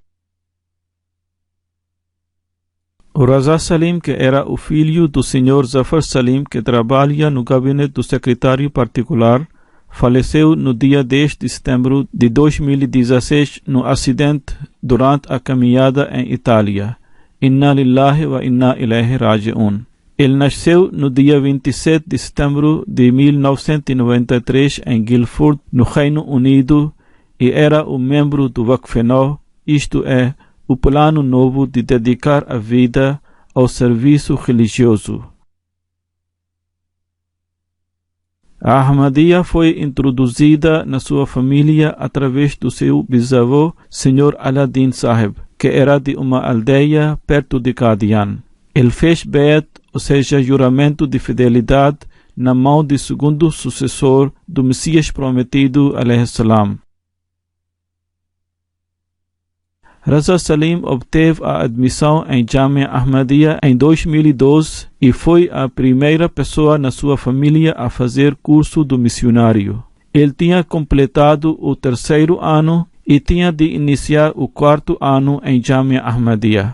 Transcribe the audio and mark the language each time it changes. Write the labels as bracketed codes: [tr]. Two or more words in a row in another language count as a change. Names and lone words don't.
[pt] O Raza Salim, que era o filho do Sr. Zafar Salim, que trabalha no gabinete do secretário particular, faleceu no dia 10 de setembro de 2016 no acidente durante a caminhada em Itália. [ar] إنا لله وإنا إليه راجعون. [pt] Ele nasceu no dia 27 de setembro de 1993 em Guildford, no Reino Unido, e era um membro do Waqf-e-Nau, isto é, o plano novo de dedicar a vida ao serviço religioso. A Ahmadiyya foi introduzida na sua família através do seu bisavô, Sr. Aladdin Sahib, que era de uma aldeia perto de Qadian. Ele fez Bayat, ou seja, juramento de fidelidade, na mão do segundo sucessor do Messias prometido, [ar] عليه السلام. [pt] Raza Salim obteve a admissão em Jamia Ahmadiyya em 2012 e foi a primeira pessoa na sua família a fazer curso do missionário. Ele tinha completado o 3º ano e tinha de iniciar o 4º ano em Jamia Ahmadiyya.